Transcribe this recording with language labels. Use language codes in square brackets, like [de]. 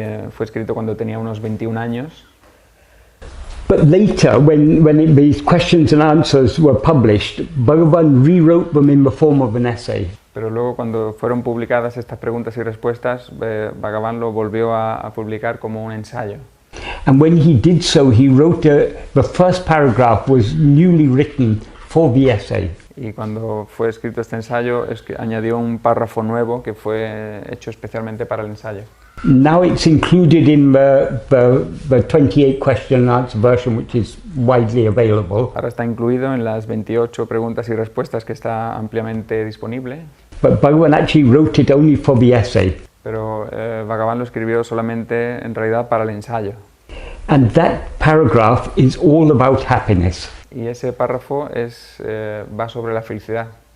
[es] Fue escrito cuando tenía unos 21 años. [en] But later, when these questions and answers were published, Bhagavan rewrote them in the form of an essay. [es] Pero luego cuando fueron publicadas estas preguntas y respuestas, Bhagavan lo volvió a publicar como un ensayo. [en] And when he did so, he wrote the first paragraph was newly written for the essay. [es] Y cuando fue escrito este ensayo, es que añadió un párrafo nuevo que fue hecho especialmente para el ensayo. [en] Now it's included in the 28 question and answer version, which is widely available. [es] Ahora está incluido en las 28 preguntas y respuestas que está ampliamente disponible. [en] But Bhagavan actually wrote it only for the essay. [es] Pero Bhagavan lo escribió solamente en realidad para el ensayo. [en] And that paragraph is all about happiness. [es] Y ese párrafo va sobre la felicidad.